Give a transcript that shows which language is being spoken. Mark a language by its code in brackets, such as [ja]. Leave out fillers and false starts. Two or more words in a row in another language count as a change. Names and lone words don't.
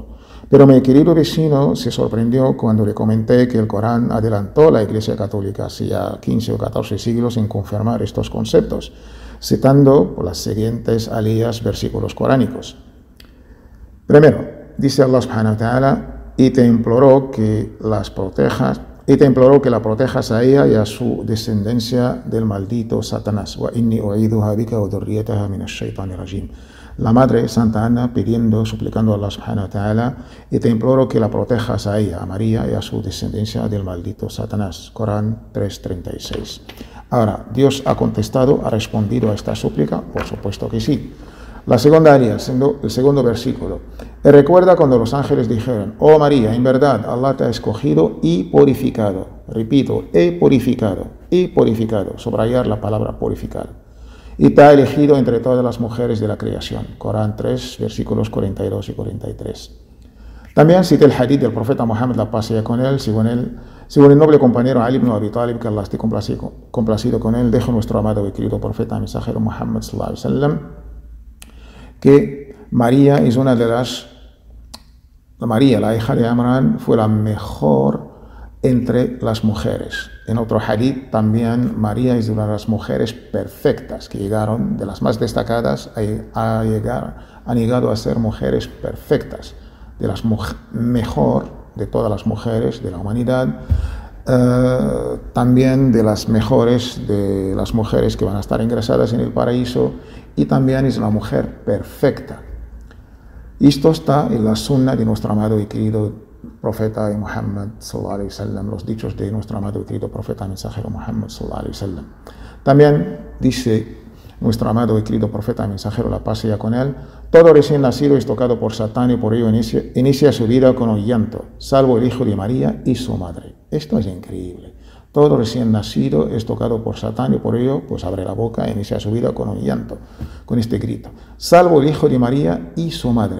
[es] Pero mi querido vecino se sorprendió cuando le comenté que el Corán adelantó a la Iglesia Católica hacia 15 o 14 siglos en confirmar estos conceptos, citando las siguientes aliyas versículos coránicos. Primero, dice Allah [ar] سبحانه وتعالى, [es] y te imploró que la protejas a ella y a su descendencia del maldito Satanás. [ar] وإني أعيذها بك وذريتها من الشيطان الرجيم. [es] La madre Santa Ana pidiendo, suplicando a Allah [ar] سبحانه وتعالى, [es] y te imploro que la protejas a ella, a María y a su descendencia del maldito Satanás. Corán 3:36. Ahora, ¿Dios ha contestado, ha respondido a esta súplica? Por supuesto que sí. La segunda área, el segundo versículo. Y recuerda cuando los ángeles dijeron, oh María, en verdad Allah te ha escogido y purificado. Repito, he purificado, subrayar la palabra purificado. Y te ha elegido entre todas las mujeres de la creación. Corán 3, versículos 42 y 43. También cita el hadith del profeta Muhammad, la paz sea con él, según el noble compañero Ali ibn Abi Talib, que Allah esté complacido con él, dejo nuestro amado y querido profeta mensajero Muhammad [ar] صلى الله عليه وسلم, [es] que María es una de María, la hija de Imran, fue la mejor entre las mujeres. En otro hadith también María es una de las mujeres perfectas que llegaron, de las más destacadas, han llegado a ser mujeres perfectas, de las mejor de todas las mujeres de la humanidad, también de las mujeres que van a estar ingresadas en el paraíso, y también es la mujer perfecta. Esto está en la sunna de nuestro amado y querido profeta Muhammad [ar] صلى الله عليه وسلم, [es] los dichos de nuestro amado y querido profeta mensajero Muhammad [ar] صلى الله عليه وسلم. [es] También dice nuestro amado y querido profeta mensajero, la paz sea con él: todo recién nacido es tocado por Satán y por ello inicia su vida con un llanto, salvo el hijo de María y su madre. Esto es increíble. Todo recién nacido es tocado por Satán y por ello pues abre la boca e inicia su vida con un llanto, con este grito, salvo el hijo de María y su madre.